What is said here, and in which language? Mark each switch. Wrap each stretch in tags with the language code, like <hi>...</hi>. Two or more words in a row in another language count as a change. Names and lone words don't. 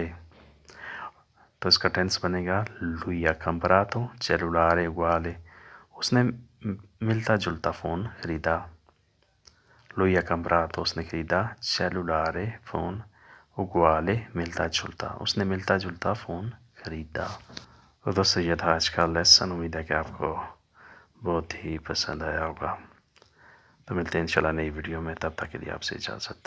<ur>تو اس کا ٹینس بنے گا</ur> <it>lui ha comprato cellulare uguale،</it> <ur>اس نے ملتا جلتا فون خریدا۔</ur> <it>lui ha comprato</it> <ur>اس نے خریدا، cellulare فون، uguale ملتا جلتا، اس نے ملتا جلتا فون خریدا۔ تو دوستو یہ تھا آج کا لیسن، امید ہے کہ آپ کو بہت ہی پسند آیا ہوگا۔ تو ملتے ہیں انشاءاللہ نئی ویڈیو میں، تب تک کے لیے آپ سے اجازت۔</ur>